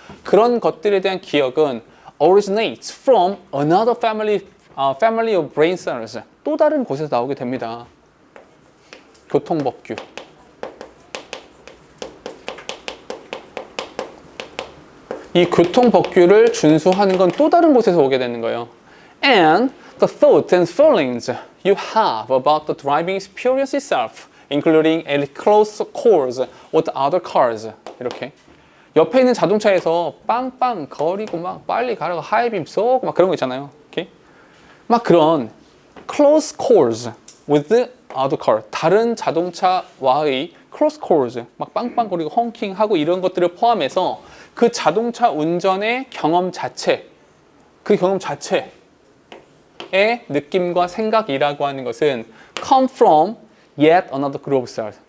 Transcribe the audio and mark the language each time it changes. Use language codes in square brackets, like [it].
[ko] 그런 것들에 대한 기억은 [en] originates from another family of brain cells. [ko] 또 다른 곳에서 나오게 됩니다. 교통법규. 이 교통법규를 준수하는 건 또 다른 곳에서 오게 되는 거예요. [en] And the thoughts and feelings you have about the driving experience itself, including a close course with other cars. [ko] 이렇게. 옆에 있는 자동차에서 빵빵 거리고 막 빨리 가라고 하이빔 쏘고 막 그런 거 있잖아요. 이렇게. 막 그런 [en] close course with other car. [ko] 다른 자동차와의 close course. 막 빵빵 거리고 헝킹하고 이런 것들을 포함해서 그 자동차 운전의 경험 자체, 그 경험 자체의 느낌과 생각이라고 하는 것은 [en] come from yet another group of cells.